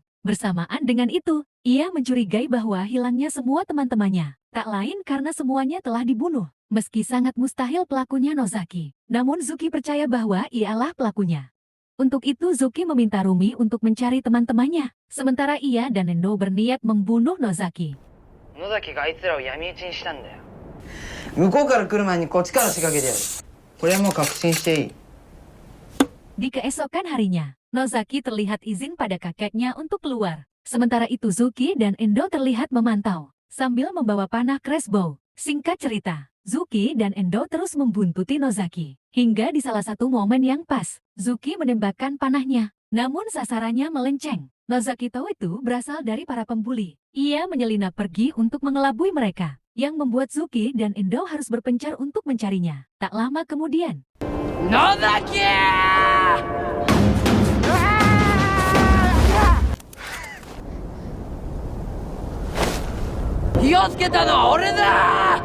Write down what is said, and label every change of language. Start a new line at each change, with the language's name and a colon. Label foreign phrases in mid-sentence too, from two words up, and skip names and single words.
Indonesian: Bersamaan dengan itu, ia mencurigai bahwa hilangnya semua teman-temannya, tak lain karena semuanya telah dibunuh. Meski sangat mustahil pelakunya Nozaki, namun Zuki percaya bahwa ialah pelakunya. Untuk itu Zuki meminta Rumi untuk mencari teman-temannya, sementara ia dan Endo berniat membunuh Nozaki.
Japanese: 野崎があいつらを闇討ちにしたんだよ。 向こうから来る前にこっちから仕掛けてやる。これはもう確信していい。
Indonesian: Di keesokan harinya, Nozaki terlihat izin pada kakeknya untuk keluar. Sementara itu Zuki dan Endo terlihat memantau, sambil membawa panah crossbow. Singkat cerita, Zuki dan Endo terus membuntuti Nozaki. Hingga di salah satu momen yang pas, Zuki menembakkan panahnya. Namun sasarannya melenceng. Nozaki tahu itu berasal dari para pembuli. Ia menyelinap pergi untuk mengelabui mereka, yang membuat Zuki dan Endo harus berpencar untuk mencarinya. Tak lama kemudian,
Japanese: Nozaki! 火をつけたのは俺だ！